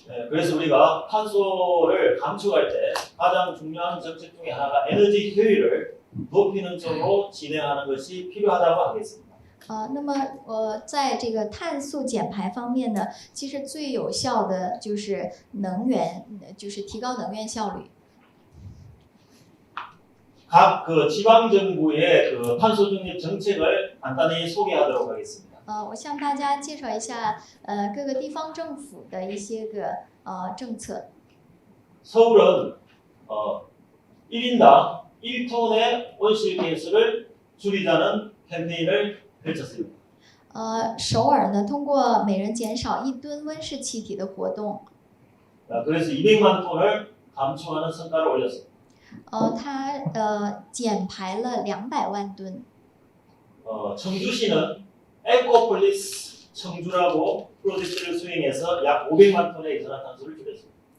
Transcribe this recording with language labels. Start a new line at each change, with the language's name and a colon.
Korean: 그래서 우리가 탄소를 감축할 때 가장 중요한 정책 중에 하나가 에너지 효율을 높이는 쪽으로 진행하는 것이 필요하다고 하겠습니다.
Chinese: 那么在这个碳素减排方面呢，其实最有效的就是能源，就是提高能源效率。
Korean: 각 그 지방 정부의 그 탄소 중립 정책을 간단히 소개하도록 하겠습니다.
Chinese: 我向大家介绍一下各个地方政府的一些个政策。
Korean: 서울은 1인당 1톤의 온실가스를 줄이자는 캠페인을 펼쳤습니다.
Chinese: 首尔呢，通过每人减少1吨温室气体的活动，
Korean: 그래서 200만 톤을 감축하는 성과를 올렸습니다.
Chinese: 它减排了200万吨。
Korean: 청주시는 에코폴리스 청주라고 프로젝트를 수행해서 약 500만 톤의 이산화탄소를 줄였습니다.